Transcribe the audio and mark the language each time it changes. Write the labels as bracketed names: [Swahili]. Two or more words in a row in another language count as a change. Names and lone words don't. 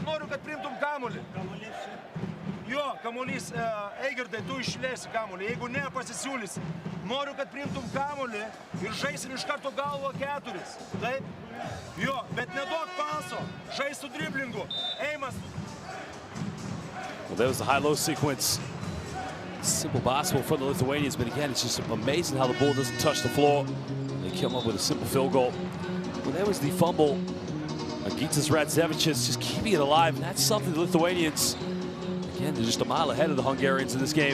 [Lithuanian] Noriu, kad priimtum kamuolį. Jo, kamuolys. Eigirdai, tu išleisi kamuolį. Jeigu ne, pasisiūlysi. Noriu, kad priimtum kamuolį ir žaisim iš karto galvo 4. Taip? Jo, bet neduok paso. Žais su driblingu. Eimas. [English] Well, there was the high-low sequence. Simple basketball for the Lithuanians, but again, it's just amazing how the ball doesn't touch the floor. They come up with a simple field goal. Well, there was the fumble Agitas Radzevicius just keeping it alive, and that's something the Lithuanians, again, they're just a mile ahead of the Hungarians in this game.